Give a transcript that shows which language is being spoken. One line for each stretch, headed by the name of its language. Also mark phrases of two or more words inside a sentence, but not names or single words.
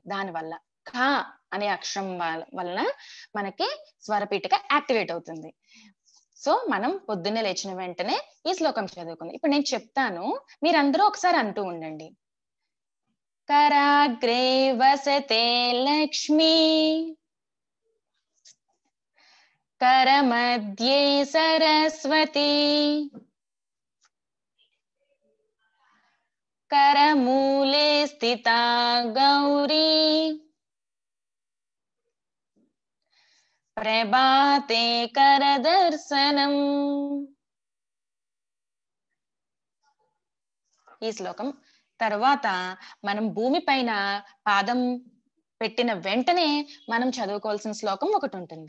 Telugu: దానివల్ల ఖ అనే అక్షరం వలన మనకి స్వరపీఠిక యాక్టివేట్ అవుతుంది. సో మనం పొద్దున్నే లేచిన వెంటనే ఈ శ్లోకం చదువుకుందాం. ఇప్పుడు నేను చెప్తాను, మీరందరూ ఒకసారి అంటూ ఉండండి.
Sanskrit: కరాగ్రే వసతే లక్ష్మీ, करमध्ये सरस्वती, करमूले स्थिता गौरी, ప్రభాతే కరదర్శనం.
Telugu: ఈ శ్లోకం తర్వాత మనం భూమి పైన పాదం పెట్టిన వెంటనే మనం చదువుకోవాల్సిన శ్లోకం ఒకటి ఉంటుంది.